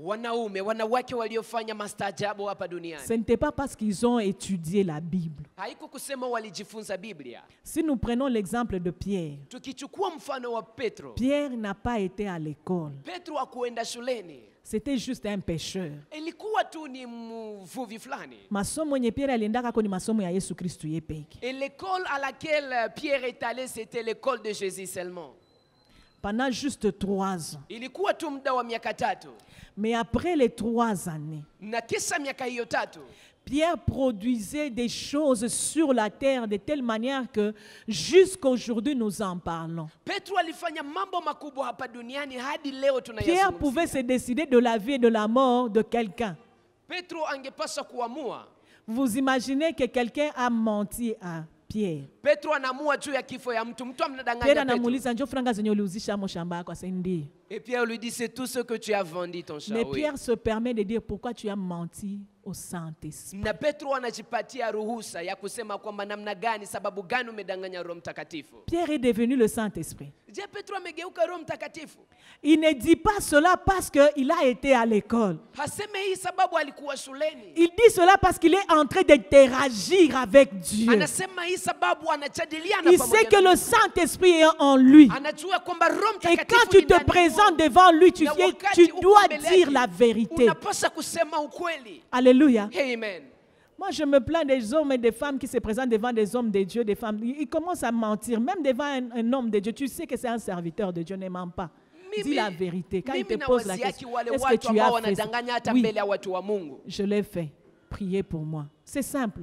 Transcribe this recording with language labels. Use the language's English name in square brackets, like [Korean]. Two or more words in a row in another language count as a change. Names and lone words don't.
[French] Ce n'était pas parce qu'ils ont étudié la Bible. Si nous prenons l'exemple de Pierre, Pierre n'a pas été à l'école. C'était juste un pêcheur. [Swahili] Masomo yenye Pierre aliendaka ni masomo ya Yesu Kristo yepeke. [French] Et l'école à laquelle Pierre est allé, c'était l'école de Jésus seulement. Pendant juste 3 ans. [Swahili] Ilikuwa tu muda wa miaka 3. [French] Mais après les 3 années, [Swahili] na kisa miaka hiyo 3, [French] Pierre produisait des choses sur la terre de telle manière que jusqu'aujourd'hui nous en parlons. Pierre pouvait se décider de la vie et de la mort de quelqu'un. Vous imaginez que quelqu'un a menti à Pierre. Et Pierre lui dit, c'est tout ce que tu as vendu ton champ. Mais Pierre se permet de dire, pourquoi tu as menti au Saint-Esprit? [Swahili] Na Petro anajipatia ruhusa ya kusema kwamba namna gani, sababu gani umedanganya Roho Mtakatifu. [French] Pierre est devenu le Saint-Esprit. [Swahili] Je Petro amegeuka Roho Mtakatifu. [French] Il ne dit pas cela parce qu'il a été à l'école. [Swahili] Haseme hii sababu alikuwa shuleni. [French] Il dit cela parce qu'il est en train d'interagir avec Dieu. [Swahili] Anasema hii sababu anajadiliana pamoja. [French] Il sait que le Saint-Esprit est en lui. [Swahili] Anajua kwamba Roho Mtakatifu. [French] Et quand tu te présentes devant lui, tu dois dire la vérité. [Swahili] Unapaswa kusema ukweli. [French] Alléluia. Amen. Moi, je me plains des hommes et des femmes qui se présentent devant des hommes de Dieu, des femmes. Ils commencent à mentir. Même devant un homme de Dieu, tu sais que c'est un serviteur de Dieu, ne ment pas. Dis la vérité. Quand il te pose la question, est-ce que tu as fait ça? Oui, je l'ai fait. Priez pour moi. C'est simple.